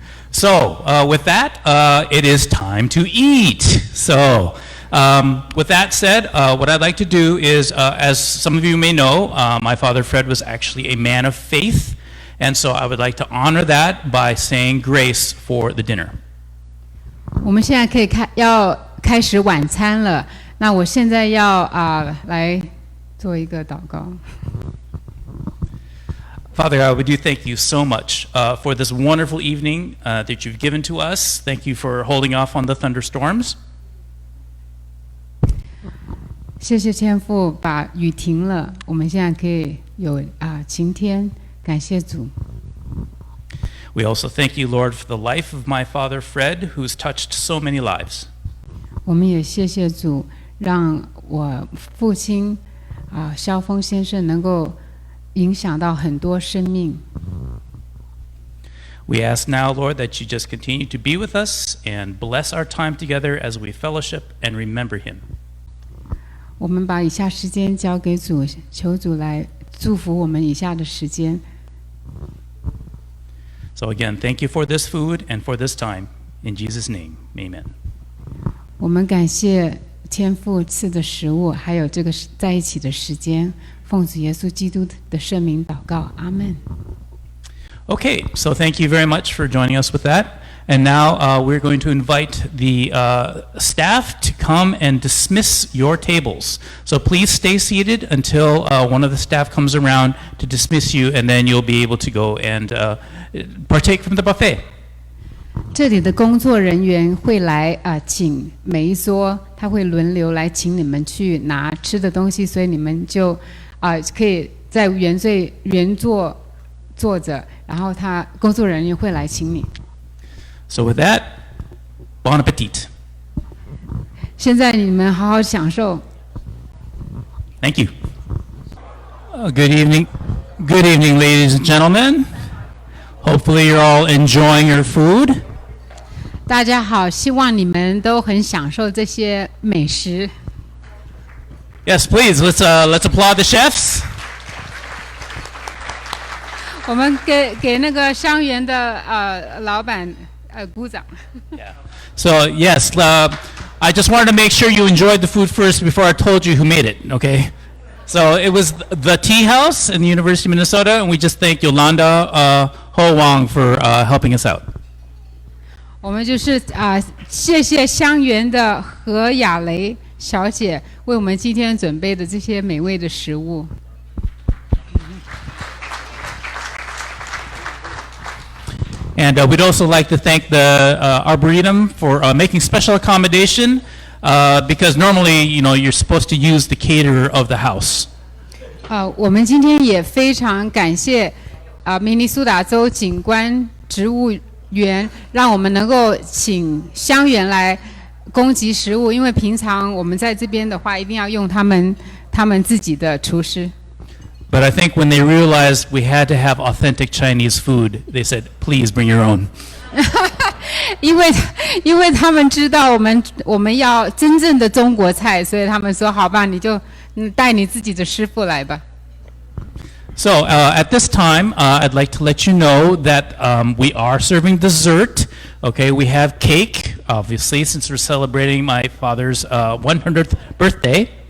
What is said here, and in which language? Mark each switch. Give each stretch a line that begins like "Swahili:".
English: So, with that, it is time to eat. So, with that said, what I'd like to do is, as some of you may know, my father Fred was actually a man of faith, and so I would like to honor that by saying grace for the dinner.
Chinese: 我们现在可以要开始晚餐了。那我现在要来做一个祷告。
English: Father God, we do thank you so much for this wonderful evening that you've given to us. Thank you for holding off on the thunderstorms.
Chinese: 谢谢天父把雨停了，我们现在可以有晴天，感谢主。
English: We also thank you, Lord, for the life of my father Fred, who's touched so many lives.
Chinese: 我们也谢谢主，让我父亲萧锋先生能够影响到很多生命。
English: We ask now, Lord, that you just continue to be with us and bless our time together as we fellowship and remember him.
Chinese: 我们把以下时间交给主，求主来祝福我们以下的时间。
English: So again, thank you for this food and for this time. In Jesus' name, amen.
Chinese: 我们感谢天父赐的食物，还有这个在一起的时间。奉主耶稣基督的圣名祷告，阿们。
English: Okay, so thank you very much for joining us with that. And now we're going to invite the staff to come and dismiss your tables. So please stay seated until one of the staff comes around to dismiss you, and then you'll be able to go and partake from the buffet.
Chinese: 这里的工作人员会来请每一桌，他会轮流来请你们去拿吃的东西，所以你们就可以在原座坐着，然后工作人员会来请你。
English: So with that, bon appetit.
Chinese: 现在你们好好享受。
English: Thank you. Good evening, ladies and gentlemen. Hopefully you're all enjoying your food.
Chinese: 大家好，希望你们都很享受这些美食。
English: Yes, please, let's applaud the chefs.
Chinese: 我们给那个香园的老板鼓掌。
English: Yeah. So yes, I just wanted to make sure you enjoyed the food first before I told you who made it. Okay. So it was the Tea House in the University of Minnesota, and we just thank Yolanda Ho Wang for helping us out.
Chinese: 我们就是谢谢香园的何雅蕾小姐为我们今天准备的这些美味的食物。
English: And we'd also like to thank the Arboretum for making special accommodation because normally, you're supposed to use the caterer of the house.
Chinese: 我们今天也非常感谢明尼苏达州景观植物园，让我们能够请香园来供给食物，因为平常我们在这边的话，一定要用他们自己的厨师。
English: But I think when they realized we had to have authentic Chinese food, they said, "Please bring your own."
Chinese: 因为他们知道我们要真正的中国菜，所以他们说好吧，你就带你自己的师傅来吧。
English: So at this time, I'd like to let you know that we are serving dessert. Okay, we have cake, obviously, since we're celebrating my father's 100th birthday.